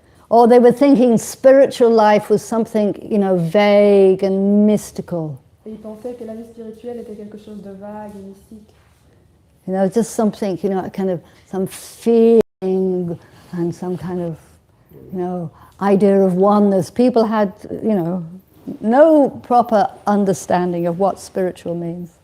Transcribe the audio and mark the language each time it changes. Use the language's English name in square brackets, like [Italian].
[English] Or they were thinking spiritual life was something, you know, vague and mystical. [French] Et ils pensaient que la vie spirituelle était quelque chose de vague et mystique. [English] You know, just something, you know, kind of some feeling and some kind of, you know, idea of oneness. People had, you know, no proper understanding of what spiritual means.